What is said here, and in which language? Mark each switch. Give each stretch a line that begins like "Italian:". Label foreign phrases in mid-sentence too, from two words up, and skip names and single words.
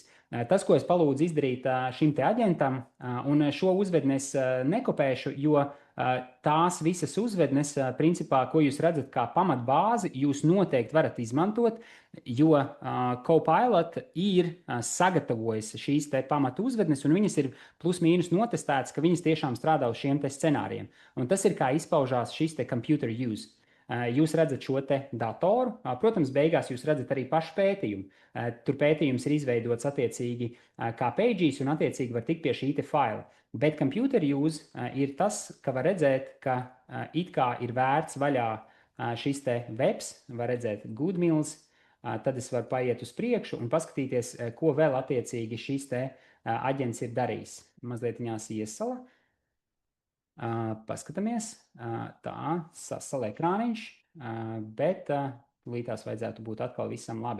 Latvian: Tas, ko es palūdzu izdarīt šim te aģentam, un šo uzvedni es nekopēšu, jo tās visas uzvednes, principā, ko jūs redzat kā pamatbāzi, jūs noteikti varat izmantot, jo Copilot ir sagatavojis šīs te pamatu uzvednes, un viņas ir plus mīnus notestētas, ka viņas tiešām strādā uz šiem te scenārijiem. Un tas ir kā izpaužās šis te
English: computer use.
Latvian: Jūs redzat šo te datoru. Protams, beigās jūs redzat arī pašu pētījumu. Tur pētījums ir izveidots attiecīgi kā pages, un attiecīgi var tikt pie šī te faila. Bet
English: computer use
Latvian: ir tas, ka var redzēt, ka it kā ir vērts vaļā šis te webs, var redzēt Goodmills, tad es varu paiet uz priekšu un paskatīties, ko vēl attiecīgi šis te aģents ir darījis. Mazliet viņās iesala. Paskatāmies, tā sasala ekrāniņš, bet līdās vajadzētu būt atkal visam labi.